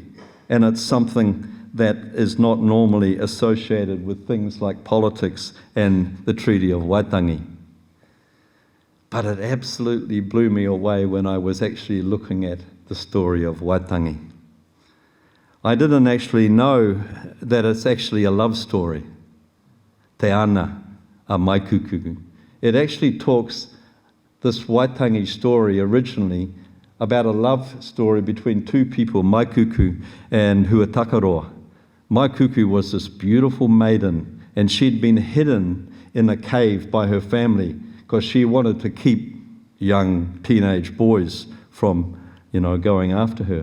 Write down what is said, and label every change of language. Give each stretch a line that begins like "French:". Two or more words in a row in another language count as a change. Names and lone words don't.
English: And it's something that is not normally associated with things like politics and the Treaty of Waitangi. But it absolutely blew me away when I was actually looking at the story of Waitangi. I didn't actually know that it's actually a love story.
Māori: Te ana a maikuku.
English: It actually talks, this Waitangi story originally, about a love story between two people, Maikuku and Huatakaroa. Maikuku was this beautiful maiden, and she'd been hidden in a cave by her family because she wanted to keep young teenage boys from, you know, going after her.